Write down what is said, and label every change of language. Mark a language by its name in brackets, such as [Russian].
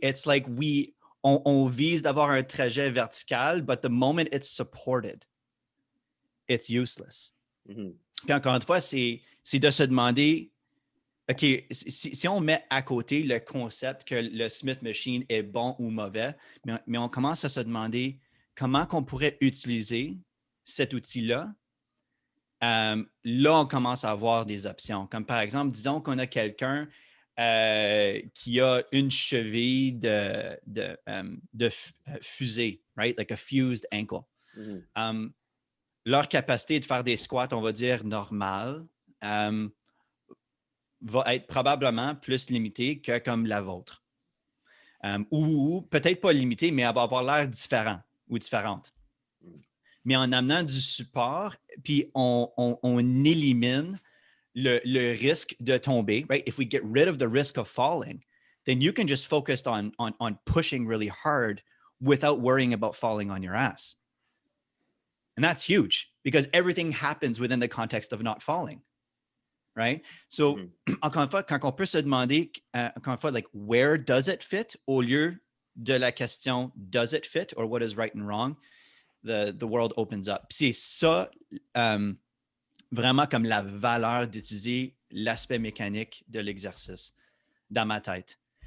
[English] It's like [French] on vise d'avoir un trajet vertical, [English] but the moment it's supported, it's useless. [French] Puis encore une fois, c'est de se demander, OK, si on met à côté le concept que le Smith Machine est bon ou mauvais, mais on commence à se demander comment on pourrait utiliser cet outil-là, là, on commence à avoir des options. Comme par exemple, disons qu'on a quelqu'un qui a une cheville de fusée, right? [English] Like a fused ankle. [French] Leur capacité de faire des squats, on va dire, normales, va être probablement plus limitée que comme la vôtre. Ou peut-être pas limitée, mais elle va avoir l'air différent ou différente. Mais en amenant du support, puis on élimine le risque de tomber, right? [English] If we get rid of the risk of falling, then you can just focus on pushing really hard without worrying about falling on your ass. And that's huge because everything happens within the context of not falling, right? So, [French] encore une fois, quand on peut se demander, encore une fois, [English] like, where does it fit [French] au lieu de la question, [English] does it fit or what is right and wrong, the world opens up. [French] Puis c'est ça, vraiment comme la valeur d'utiliser l'aspect mécanique de l'exercice dans ma tête.